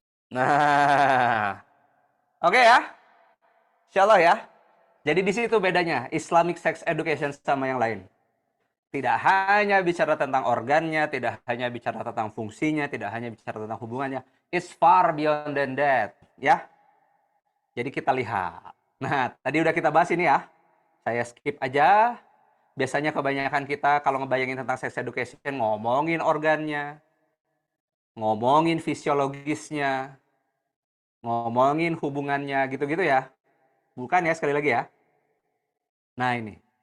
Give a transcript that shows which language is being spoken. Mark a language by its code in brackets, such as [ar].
[id] Nah, oke ya. Insya Allah ya. Jadi di situ bedanya Islamic Sex Education sama yang lain. Tidak hanya bicara tentang organnya, tidak hanya bicara tentang fungsinya, tidak hanya bicara tentang hubungannya. [en] It's far beyond than that, ya. [id] Jadi kita lihat. Nah, tadi udah kita bahas ini ya. Saya skip aja. Biasanya kebanyakan kita kalau ngebayangin tentang sex education ngomongin organnya, ngomongin fisiologisnya, ngomongin hubungannya gitu-gitu ya. Bukan ya, sekali lagi ya. Nah, ini.